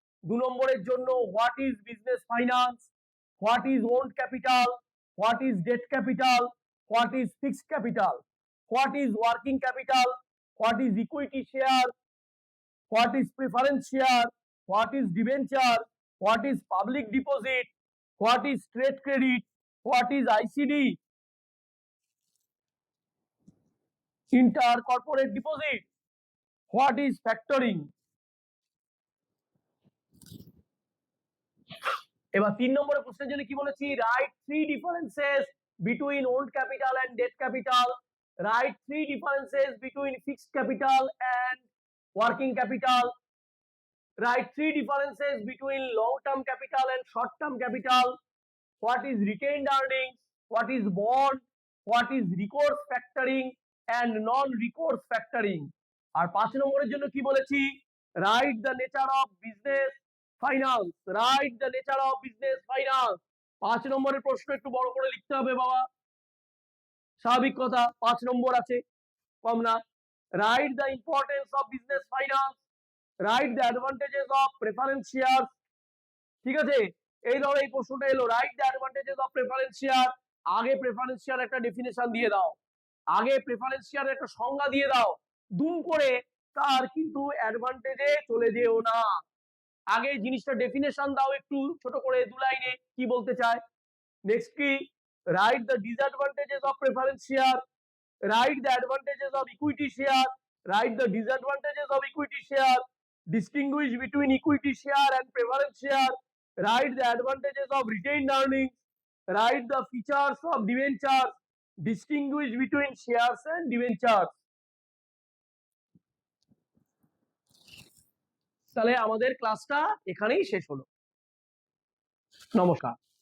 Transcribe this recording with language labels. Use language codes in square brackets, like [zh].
[bn] 2 নম্বরের জন্য [en] What is business finance, what is owned capital, what is debt capital, what is fixed capital, what is working capital, what is equity share, what is preference share, what is debenture, what is public deposit, what is trade credit, what is ICD, inter corporate deposit, what is factoring. [bn] এবার 3 নম্বরের প্রশ্নের জন্য কি বলেছি, [en] Write 3 differences between owned capital and debt capital, write 3 differences between fixed capital and working capital, write 3 differences between long term capital and short term capital, what is retained earnings, what is bond, what is recourse factoring and non recourse factoring। [bn] আর 5 নম্বরের জন্য কি বলেছি, [en] write the nature of business finance, write the nature of business finance। [bn] 5 নম্বরের প্রশ্ন একটু বড় করে লিখতে হবে বাবা, স্বাভাবিক কথা, 5 নম্বর আছে, কম না। [en] write the importance of business finance, write the advantages of preference shares। [bn] ঠিক আছে, এই ধরো এই প্রশ্নটা এলো, [en] write the advantages of preference share। [bn] আগে প্রেফারেন্স শেয়ার একটা ডেফিনেশন দিয়ে দাও, আগে প্রেফারেন্স শেয়ার একটা সংজ্ঞা দিয়ে দাও, দুম করে তার কিন্তু অ্যাডভান্টেজে চলে যেও না, আগে জিনিসটা ডেফিনেশন দাও একটু ছোট করে 2 লাইনে কি বলতে চায়। [en] Next কি, write the disadvantages of preference share, write the advantages of equity share, write the disadvantages of equity share, distinguish between equity share and preference share, write the advantages of retained earnings, write the features of debentures, distinguish between shares and debentures। [bn] তাহলে আমাদের ক্লাসটা এখানেই শেষ হলো, নমস্কার।